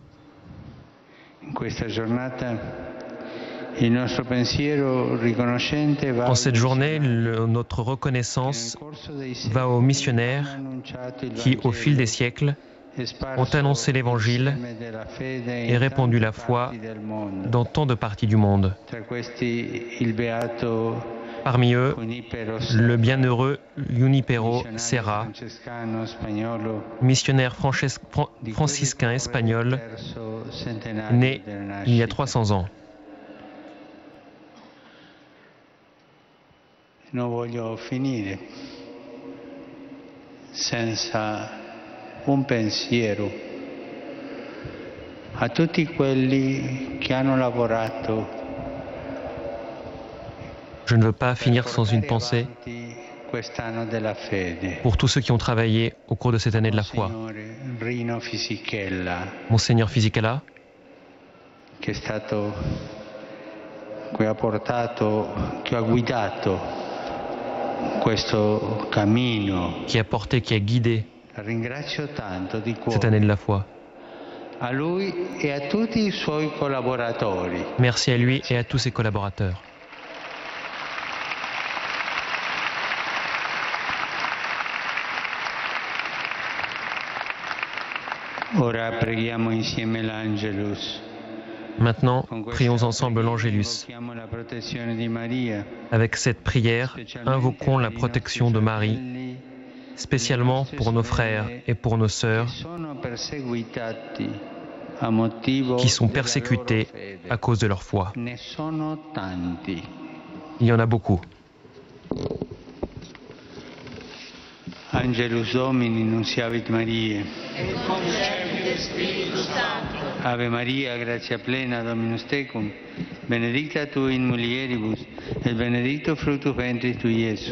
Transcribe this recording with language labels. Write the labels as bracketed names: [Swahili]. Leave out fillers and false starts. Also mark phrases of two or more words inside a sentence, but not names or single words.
[French] En cette journée, notre reconnaissance va aux missionnaires qui, au fil des siècles, ont annoncé l'Évangile et répandu la foi dans tant de parties du monde. Parmi eux, le bienheureux Junipero Serra, missionnaire franciscain espagnol, né il y a 300 ans. [Italian] Non voglio finire senza un pensiero a tutti quelli che hanno lavorato [French] Je ne veux pas finir sans une pensée pour tous ceux qui ont travaillé au cours de cette année de la foi. Monseigneur Fisichella, [Italian] che ha guidato questo cammino. [French] qui a porté, qui a guidé [Italian] Ringrazio tanto di [French] cette [Italian] cuore [French] année de la foi. [Italian] a lui e a tutti i suoi collaboratori. [French] Merci à lui et à tous ses collaborateurs. [Italian] Ora preghiamo insieme l'Angelus. [French] Maintenant, prions ensemble l'Angélus. [Italian] Invochiamo la protezione di Maria, [French] Avec cette prière, invoquons la protection de Marie, spécialement pour nos frères et pour nos sœurs qui sont persécutés à cause de leur foi. [Italian] Ne sono tanti. [French] Il y en a beaucoup. [Latin] Angelus Domini, nunciavit Mariae. Ave Maria, gratia plena, Dominus tecum, benedicta tu in mulieribus, et benedictus fructus ventris tui, Iesus.